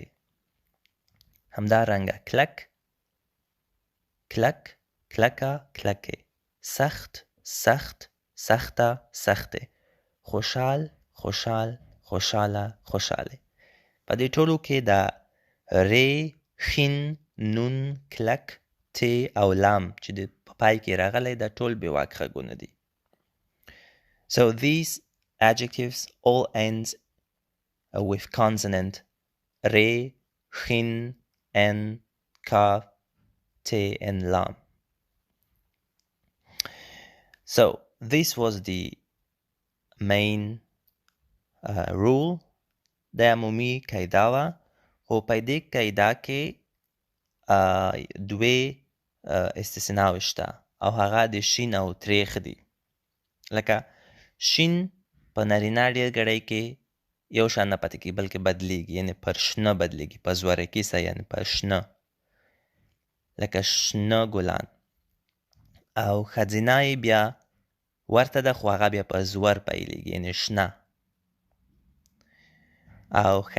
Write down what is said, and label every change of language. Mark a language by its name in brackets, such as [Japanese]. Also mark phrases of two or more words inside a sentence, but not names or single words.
[Pashto] همدارنګه کلک کلکه کلکې سخت سخته سختې خوشحاله خوشحالې. په دې ټولو کې د ری خین نون کلک ت او لام چې د پای کې راغلی دا ټول بېواک غږونه دي. [English] So these adjectives all ends with consonant re, khin, n, kaf, te and lam. So this was the main rule. [Pashto] دا عمومي قاعده وه خو په دې قاعده کې دوې استثناوې شته او هغه د شین او تریخ دي. لکه شین په نارینه ډېر ګړی کې یو شان نه پاتې کېږي بلکې بدلیږي یعنې پر شنه بدلیږي په زورکي سره یعنې په شنه لکه شنه ګلان او ښځینه یې بیا ورته ده خو هغه بیا په زور پیلیږي یعنې شنه او